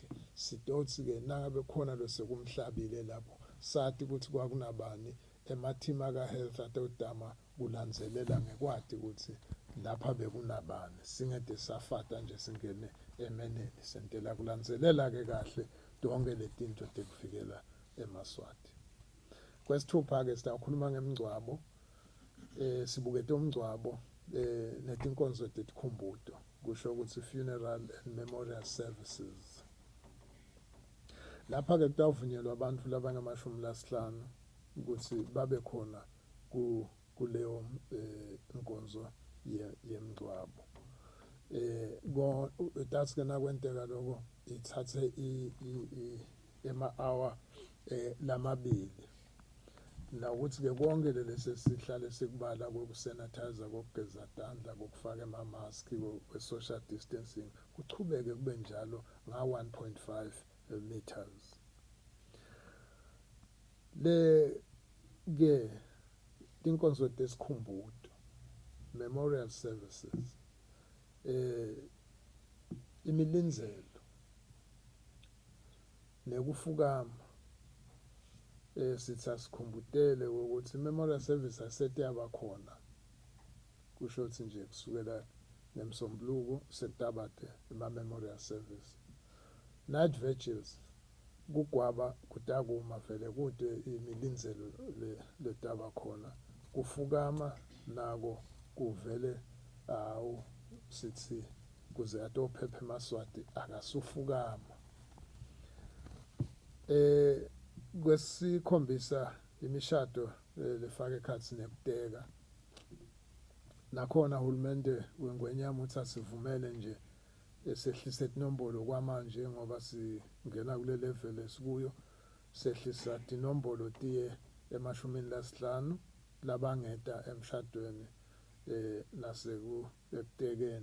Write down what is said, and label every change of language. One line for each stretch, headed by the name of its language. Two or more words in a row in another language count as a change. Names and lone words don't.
Swati: Sitotsi-ke nangabe khona losekumhlabile lapho sati ukuthi kwakunabani ema-team aka-health atodama kulandzelela ngekwati ukuthi lapha bekunabani, singede safata nje singene emeneni, sentela kulandzelela-ke kahle tonke letinto tekuvikela eMaswati. Kwesithupha-ke sitawukhuluma ngemngcwabo. Sibukete umngcwabo netinkonzo tetikhumbuto, kusho ukuthi
English: funeral and memorial services.
Swati: Lapha-ke kutawuvunyelwa abantu labangamashumi 5 ukuthi babe khona kuleyo nkonzo yemngcwabo. That's-ke nakwenteka lokho ithathe ema-hour lamabili. Nawukuthi-ke konke lesihlale sikubala kokusanitizer, kokugeza tandla, kokufaka ama-mask, kwe-
English: social distancing
Swati: kuchubeke kube njalo nga-1.5 meters. Le-ke tinkonzo tesikhumbuto,
English: memorial services,
Swati: imilinzelo nekufukama, sithi asikhumbutele ukuthi
English: memorial service
Swati: asethi yabakhona, kusho ukuthi nje kusukela ngeMsombuluko sekudabade ema-
English: memorial service. Night vigils
Swati: kugwaba kutakuma vele kude imilinzelo letaba khona. Kufukama nako kuvele sithi kuze atophephe eMaswati akasufukama. Kwesikhombisa imishado lefaka ekhatsi nekuteka, nakhona hulumende wengwenyama uthi asivumele nje sehlise tinombolo kwamanje ngoba singena kule level esikuyo, sehlisa tinombolo tiye ema-15 labangeta emshadweni nasekutekeni.